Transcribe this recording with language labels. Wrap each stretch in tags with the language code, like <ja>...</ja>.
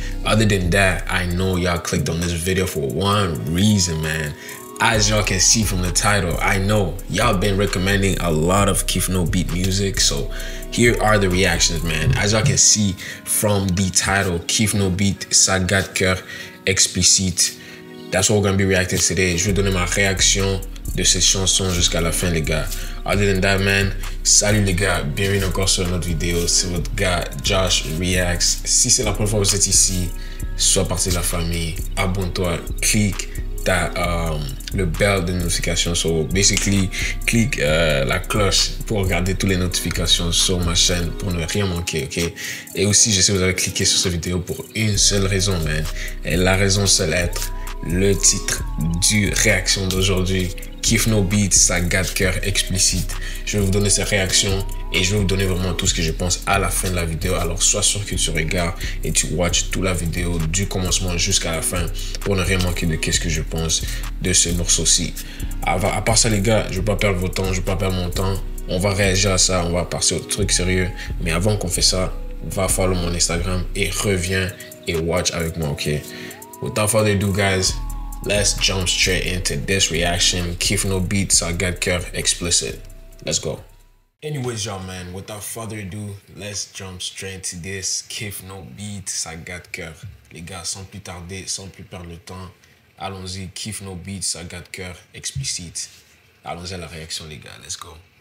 <en>Other than that, I know y'all clicked on this video for one reason, man. As y'all can see from the title, I know y'all been recommending a lot of Kif No Beat music, so here are the reactions, man. As y'all can see from the title, Kif No Beat, ça gâte cœur explicite. That's what we're gonna be reacting today.</en> <fr>Je vais donner ma réaction de cette chanson jusqu'à la fin, les gars.</fr> <en>Other than that, man,</en> <fr>salut les gars, bienvenue encore sur notre vidéo. C'est votre gars Josh Reacts. Si c'est la première fois que vous êtes ici, sois partie de la famille, abonne-toi, clique le bell de notification.</fr> <en>So basically,</en> <fr>clique la cloche pour regarder toutes les notifications sur ma chaîne pour ne rien manquer, ok? Et aussi, je sais que vous avez cliqué sur cette vidéo pour une seule raison, man. Et la raison seule être le titre du réaction d'aujourd'hui, Kif No Beat, ça gâte cœur explicite. Je vais vous donner ces réactions et je vais vous donner vraiment tout ce que je pense à la fin de la vidéo. Alors sois sûr que tu regardes et tu watches toute la vidéo du commencement jusqu'à la fin pour ne rien manquer de qu'est-ce que je pense de ce morceau-ci. À part ça, les gars, je ne vais pas perdre votre temps, je ne vais pas perdre mon temps. On va réagir à ça, on va passer au truc sérieux. Mais avant qu'on fait ça, va follow mon Instagram et reviens et watch avec moi, ok?</fr> <en>Without further ado, guys, let's jump straight into this reaction.</en> <fr>Kif No Beat, ça gâte cœur explicit.</fr> <en>Let's go. Anyways, y'all, man, without further ado, let's jump straight to this.</en> <fr>Kif No Beat, ça gâte cœur. Les gars, sans plus tarder, sans plus perdre le temps, allons-y. Kif No Beat, ça gâte cœur explicite. Allons-y à la réaction, les gars.</fr> <en>Let's go.</en>